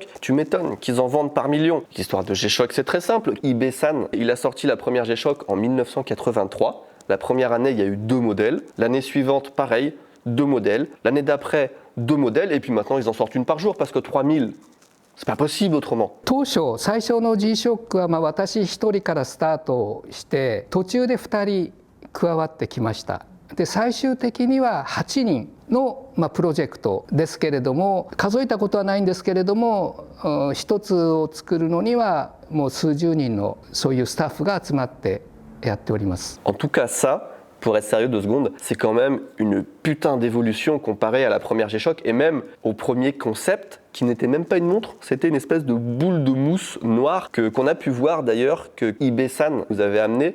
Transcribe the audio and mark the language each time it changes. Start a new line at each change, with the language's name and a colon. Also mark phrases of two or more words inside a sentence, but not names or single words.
French: Tu m'étonnes qu'ils en vendent par millions. L'histoire de G-Shock, c'est très simple. Ibe-san, il a sorti la première G-Shock en 1983. La première année, il y a eu 2 modèles. L'année suivante, pareil, 2 modèles. L'année d'après, 2 modèles. Et puis maintenant, ils en sortent une par jour parce que 3000, c'est pas possible autrement.
Japanese: 当初最初の G-Shock は私一人からスタートして途中で2人加わってきました。で最終的には8人のプロジェクトですけれども、数えたことはないんですけれども、一つを作るのにはもう数十人のそういうスタッフが集まってやっております。
French: En tout cas ça, pour être sérieux 2 secondes, c'est quand même une putain d'évolution comparée à la première G-Shock et même au premier concept qui n'était même pas une montre, c'était une espèce de boule de mousse noire qu'on a pu voir d'ailleurs que Ibe-san vous avait amené.